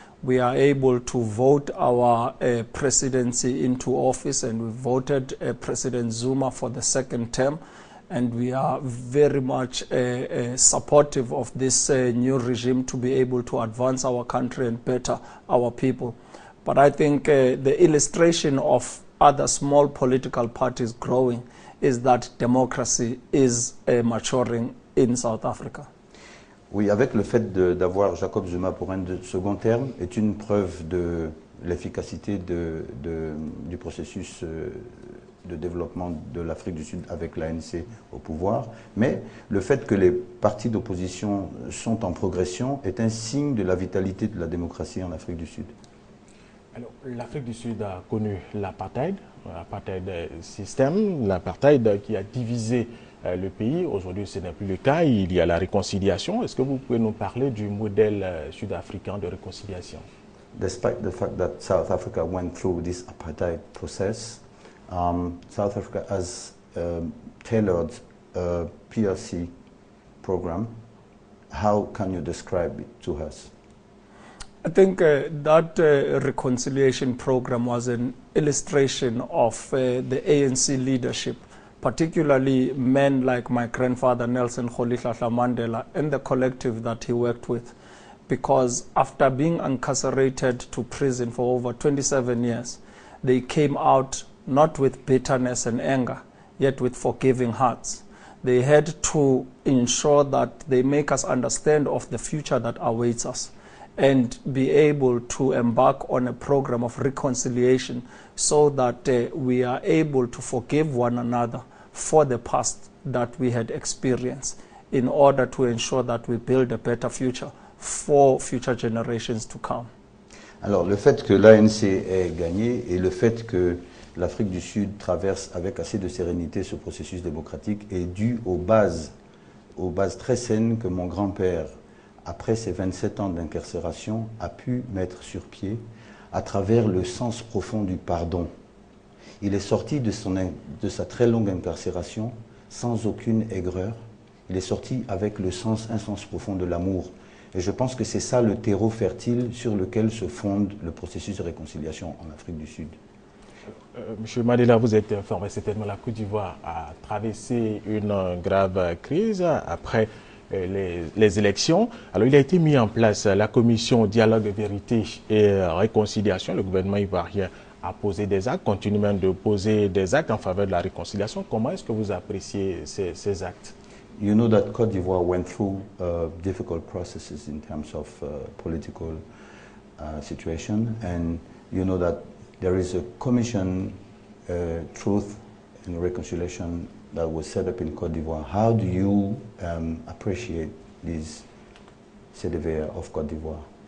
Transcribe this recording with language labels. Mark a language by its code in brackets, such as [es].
[en] We are able to vote our presidency into office, and we voted President Zuma for the 2nd term, and we are very much supportive of this new regime to be able to advance our country and better our people. But I think the illustration of other small political parties growing is that democracy is maturing in South Africa. [fr] Oui, avec le fait d'avoir Jacob Zuma pour un second terme est une preuve de l'efficacité du processus de développement de l'Afrique du Sud avec l'ANC au pouvoir, mais le fait que les partis d'opposition sont en progression est un signe de la vitalité de la démocratie en Afrique du Sud. Alors, l'Afrique du Sud a connu l'apartheid système, l'apartheid qui a divisé le pays. Aujourd'hui, ce n'est plus le cas. Il y a la réconciliation. Est-ce que vous pouvez nous parler du modèle sud-africain de réconciliation? [en] Despite the fact that South Africa went through this apartheid process, South Africa has tailored a PRC program. How can you describe it to us? I think that reconciliation program was an illustration of the ANC leadership, particularly men like my grandfather Nelson Rolihlahla Mandela and the collective that he worked with, because after being incarcerated to prison for over 27 years, they came out not with bitterness and anger, yet with forgiving hearts. They had to ensure that they make us understand of the future that awaits us, and be able to embark on a program of reconciliation so that we are able to forgive one another for the past that we had experienced, in order to ensure that we build a better future for future generations to come. [fr] Alors, le fait que l'ANC ait gagné et le fait que l'Afrique du Sud traverse avec assez de sérénité ce processus démocratique est dû aux bases très saines que mon grand-père, après ses 27 ans d'incarcération, a pu mettre sur pied à travers le sens profond du pardon. Il est sorti de sa très longue incarcération sans aucune aigreur. Il est sorti avec un sens profond de l'amour. Et je pense que c'est ça le terreau fertile sur lequel se fonde le processus de réconciliation en Afrique du Sud. Monsieur Mandela, vous êtes informé, certainement la Côte d'Ivoire a traversé une grave crise après les élections. Alors, il a été mis en place la commission Dialogue, Vérité et Réconciliation. Le gouvernement ivoirien a posé des actes, continue même de poser des actes en faveur de la réconciliation. Comment est-ce que vous appréciez ces actes? [en] You know that Côte d'Ivoire went through difficult processes in terms of political situation, and you know that there is a commission, Truth and Reconciliation that was set up in Côte d'Ivoire. How do you appreciate this CDVR of Côte d'Ivoire?